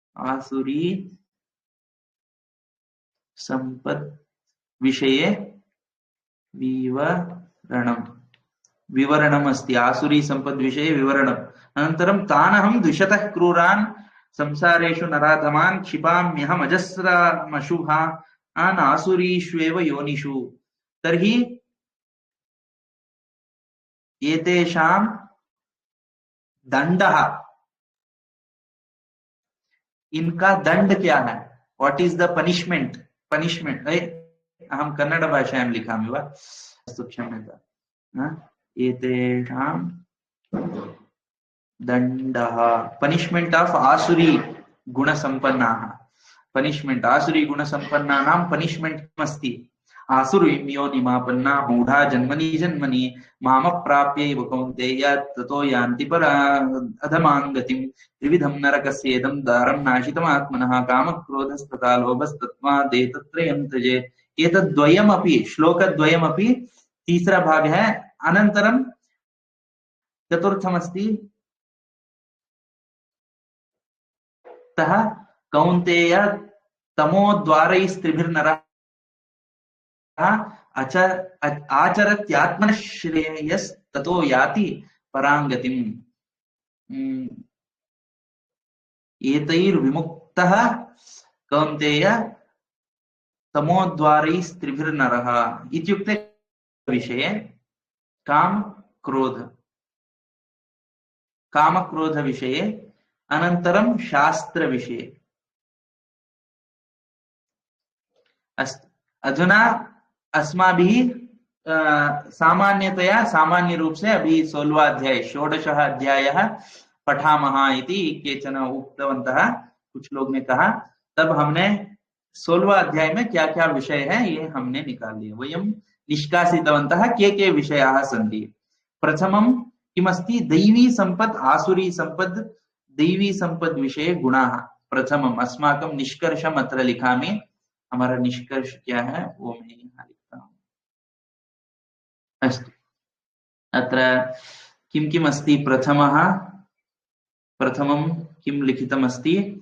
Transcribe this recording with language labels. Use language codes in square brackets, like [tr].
[sa] आसुरी संपद विषये विवरणम् अस्ति। आसुरी संपद विषये विवरणम्। अनन्तरं तानहं द्विषतः क्रूरान् संसारेषु नराधमान् क्षिपाम्यहम् अजस्रमशुभान् आसुरीष्वेव योनिषु। तर्हि एतेषां दंडः, [hi] इनका दंड क्या है? [en] What is the punishment? Punishment [sa] अहं कन्नड भाषायां लिखामि वा? अस्तु क्षम्यताम्। एतेषां दंडः [en] punishment of [sa] आसुरी गुणसम्पन्नाः। पनिशमेंट आसुरी गुणसम्पन्नानां पनिशमेंट किमस्ति? आसुरीं योनिमापन्ना मूढा जन्मनि जन्मनि मामप्राप्यैव कौन्तेय ततो यान्ति अधमां गतिं त्रिविधं नरकस्येदं दारं नाशितमात्मनः कामक्रोधस्तथा लोभस्तस्मादेतत्त्रयं त्यजेत्। एतद्द्वयमपि श्लोकद्वयमपि [hi] तीसरा भाग है। [sa] अनन्तरं चतुर्थमस्ति तः कौन्तेय तमोद्वारैस्त्रिभिर्नरः आचरत्यात्मनः श्रेयस्ततो याति पराङ्गतिम्। एतैर्विमुक्तः कौन्तेय तमोद्वारैस्त्रिभिर्नरः इत्युक्ते विषये कामक्रोध विषये, अनन्तरं शास्त्र विषये। अस्तु अधुना अस्माभिः सामान्यतया [hi] सामान्य रूप से अभी 16वां अध्याय [sa] 16वां अध्यायः पठामः इति केचन उक्तवन्तः, [hi] कुछ लोग ने कहा। तब हमने 16वां अध्याय में क्या क्या विषय है ये हमने निकाल लिए। [sa] वयं निष्कासितवन्तः के विषयाः सन्ति। प्रथमं किमस्ति? दैवी संपत् आसुरी संपत् दैवी संपद विषये गुणाः। प्रथमम् अस्माकं निष्कर्षम् अत्र लिखामि। [hi] हमारा निष्कर्ष क्या है वो मैं यहाँ लिखता हूँ। [sa] अस्तु अत्र किं किम् अस्ति? प्रथमं किं लिखितमस्ति?